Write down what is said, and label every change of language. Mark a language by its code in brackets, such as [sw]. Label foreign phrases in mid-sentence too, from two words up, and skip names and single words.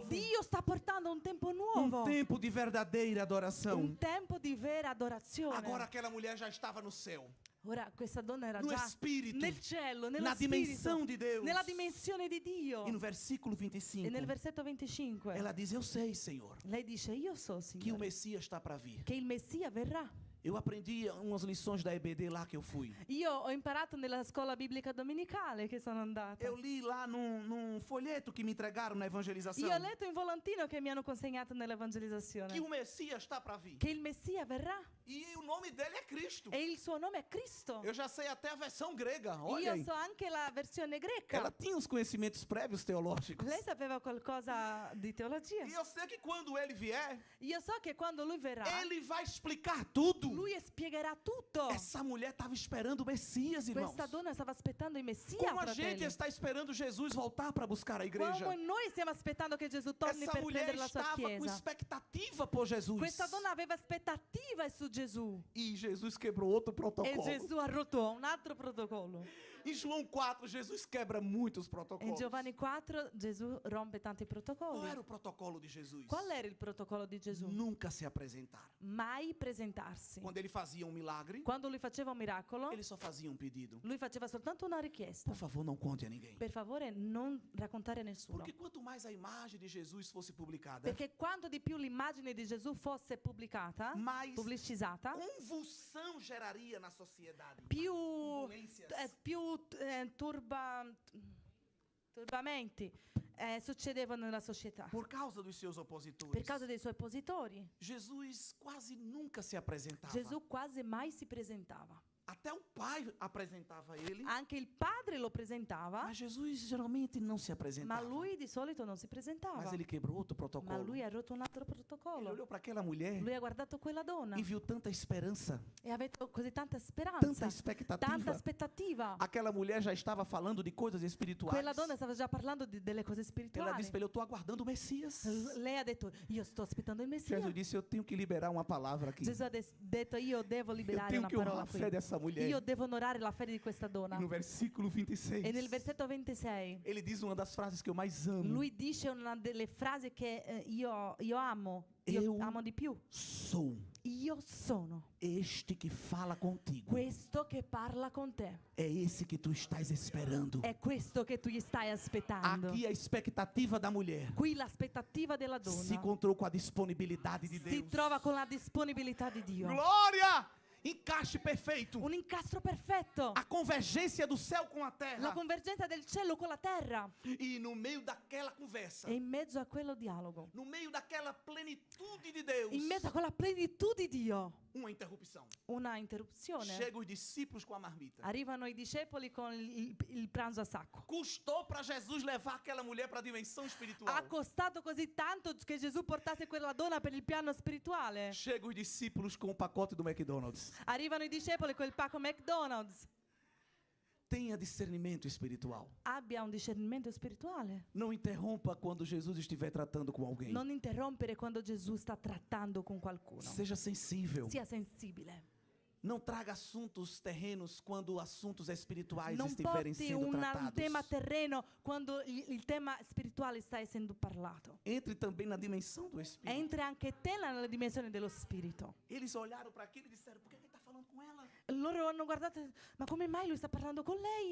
[it] Dio sta portando un tempo nuovo. [pt] Tempo de verdadeira adoração. [it] Un tempo di vera adorazione. [pt] Agora aquela mulher já estava no céu, [it] Ora questa donna era [pt] no [it] già [pt] Espírito, [it] nel cielo, nello [pt] na [it] spirito, [pt] dimensão de Deus. [it] nella dimensione di Dio. [pt] E no versículo [it] E 25, nel versetto 25 [pt] ela diz: eu sei, Senhor, [it] lei dice: io so, [pt] que o [it] Signore, [pt] Messias está para vir. [it] che il Messia verrà. [pt] Eu aprendi umas lições da EBD lá que eu fui. [it] Io ho imparato nella scuola biblica domenicale che sono andata. [pt] Eu li lá num folheto que me entregaram na evangelização [it] Io ho letto in volantino che mi hanno consegnato nell'evangelizzazione [pt] que o Messias está para vir. [it] che il Messia verrà [pt] E o nome dele é Cristo. [it] e il suo nome è Cristo. [pt] Eu já sei até a versão grega. Olha [it] Io [pt] aí. [it] so anche la versione greca. [pt] Ela tinha uns conhecimentos prévios teológicos. [it] Lei sapeva qualcosa di teologia. [pt] E eu sei que quando ele vier, [it] Io so che quando lui verrà, [pt] ele vai explicar tudo. [it] lui spiegherà tutto. [pt] Essa mulher estava esperando o Messias, irmãos. [it] Questa donna stava aspettando il Messia, [pt] Como a gente [it] fratelli. [pt] está esperando Jesus voltar para buscar a igreja. [it] Come noi stiamo aspettando che Gesù torni [pt] Essa [it] per [pt] mulher [it] prendere la sua [pt] estava com [it] chiesa. [pt] expectativa por Jesus. [it] Questa donna aveva aspettative su Gesù. [pt] E Jesus quebrou outro [it] E [pt] protocolo. [it] Gesù ha rotto un altro protocollo. [pt] Em João 4, Jesus quebra muitos [it] In [pt] protocolos. [it] Giovanni 4 Gesù rompe tanti [pt] Qual [it] protocolli. [pt] era o protocolo de Jesus? [it] Qual era il protocollo di Gesù? [pt] Nunca se apresentar. [it] Mai presentarsi. [pt] Quando ele fazia um milagre, [it] Quando lui faceva un miracolo, [pt] ele só fazia um pedido. [it] lui faceva soltanto una richiesta. [pt] Por favor, não conte a ninguém. [it] Per favore, non raccontare a nessuno. [pt] Porque quanto mais a imagem de Jesus fosse publicada, [it] Perché quanto di più l'immagine di Gesù fosse pubblicata, [pt] mais [it] pubblicizzata, [pt] convulsão geraria na sociedade. [it] più, [pt] Turbulências. [it] turbamenti succedevano nella società. [pt] Por causa dos seus opositores. [it] Per causa dei suoi oppositori, [pt] Jesus quase nunca se apresentava. [it] Gesù quasi mai si presentava. [pt] Até o pai apresentava ele, [it] Anche il padre lo presentava, [pt] mas Jesus geralmente não se [it] ma [pt] apresentava. [it] lui di solito non si presentava. [pt] Mas ele quebrou outro [it] Ma [pt] protocolo. [it] lui ha rotto un altro [pt] Ele [it] protocollo. [pt] olhou para aquela mulher [it] Lui ha guardato quella donna [pt] e viu tanta esperança, [it] e ha avuto così tanta [pt] tanta [it] speranza, tanta [pt] expectativa. [it] aspettativa. [pt] Aquela mulher já estava falando de coisas espirituais. [it] Quella donna stava già parlando delle cose [pt] Ela [it] spirituali. [pt] disse para ele, eu estou aguardando o Messias. [it] Lei ha detto, io sto aspettando il Messia. [pt] Jesus disse, eu tenho que liberar uma palavra aqui. [it] Gesù ha detto, io devo [pt] Eu [it] liberare [pt] tenho [it] una [pt] que honrar [it] parola [pt] a [it] qui. [pt] fé dessa mulher. [it] Io devo onorare la fede di questa donna. [pt] E no versículo 26, [it] E nel versetto 26 [pt] ele diz uma das frases que eu mais amo. [it] lui dice una delle frasi che io amo, [pt] Eu- [it] io amo di più. [pt] Sou [it] Io sono [pt] este que fala contigo. [it] questo che parla con te. [pt] É esse que tu estás esperando. [it] È questo che tu gli stai aspettando. [pt] Aqui a expectativa da mulher [it] Qui l'aspettativa della [pt] se [it] donna [pt] encontrou com a disponibilidade de [it] si [pt] Deus. [it] trova con la disponibilità di Dio. [pt] Glória! Encaixe perfeito. [it] Un incastro perfetto. [pt] A convergência do céu com a [it] La [pt] terra. [it] convergenza del cielo con la terra. [pt] E no meio daquela conversa, [it] E in mezzo a quello dialogo, [pt] no meio daquela plenitude de Deus, [it] in mezzo a quella plenitudine di Dio, [pt] uma interrupção. [it] una interruzione. [pt] Chegam os discípulos com a marmita. [it] Arrivano i discepoli con il pranzo a sacco. [pt] Custou para Jesus levar aquela mulher para a dimensão espiritual. [it] Ha costato così tanto che Gesù portasse quella donna per il piano spirituale. [pt] Chegam os discípulos com o pacote do McDonald's. [it] Arrivano i discepoli con il pacco McDonald's. [pt] Tenha discernimento espiritual. [it] Abbia un discernimento spirituale. [pt] Não interrompa quando Jesus estiver tratando com alguém. [it] Non interrompere quando Gesù sta trattando con qualcuno. [pt] Seja sensível. [it] Sia sensibile. [pt] Não traga assuntos terrenos quando assuntos espirituais [it] Non [pt] estiverem [it] porti [pt] sendo [it] un [pt] tratados. [it] tema terreno quando il tema spirituale sta essendo parlato. [pt] Entre também na dimensão do Espírito. [it] Entri anche te nella dimensione dello spirito. [pt] Eles olharam para aquilo e disseram, por que ele está falando com ela? [it] Loro hanno guardato, ma come mai lui sta parlando con lei?